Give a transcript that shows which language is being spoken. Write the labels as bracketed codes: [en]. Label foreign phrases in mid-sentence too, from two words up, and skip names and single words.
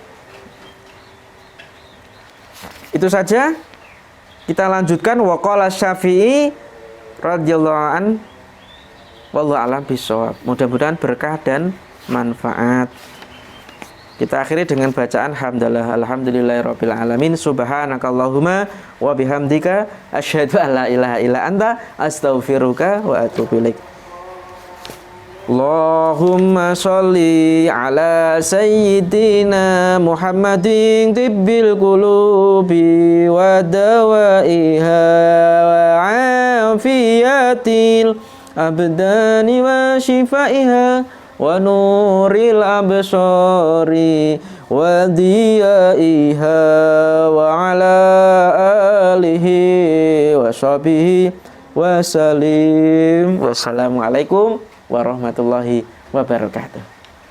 [id] Itu saja. Kita lanjutkan [ar] وقال الشافعي رضي الله عن والله أعلم بالصواب. [id] Mudah-mudahan berkah dan manfaat. Kita akhiri dengan bacaan hamdalah [ar] الحمد لله رب العالمين سبحانك اللهم وبحمدك أشهد أن لا إله إلا أنت أستغفرك وأتوب إليك. اللهم صل على سيدنا محمد طب القلوب ودوائها وعافية الأبدان وشفائها ونور الأبصار وضيائها وعلى آله وصحبه وسلم. والسلام عليكم ورحمة الله وبركاته.